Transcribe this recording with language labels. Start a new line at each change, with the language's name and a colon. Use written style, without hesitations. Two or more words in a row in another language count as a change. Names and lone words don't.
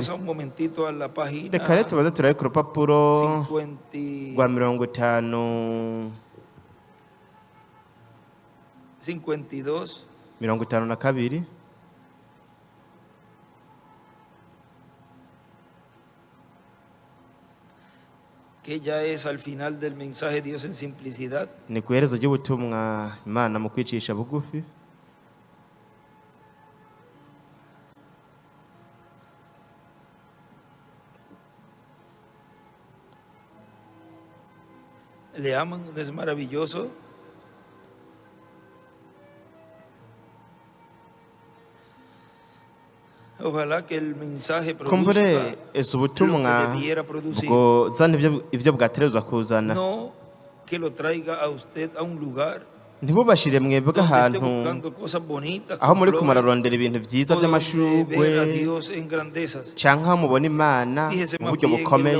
Rundi: Reka rero tubaze turabe ku rupapuro rwa 52
Spanish: que ya es al final del mensaje Dios en simplicidad.
Rundi: Ni ku iherezo ry'ubutumwa Imana mu kwicisha bugufi.
Spanish: Le aman, es maravilloso.
Rundi: kumbure ese ubutumwa bwo zana ibyo bwaterezwa kuzana ntibubashire mwebwe ahantu aho muri kumararondera ibintu byiza by'amashugwe cyangwa mubona Imana mu buryo bukomeye.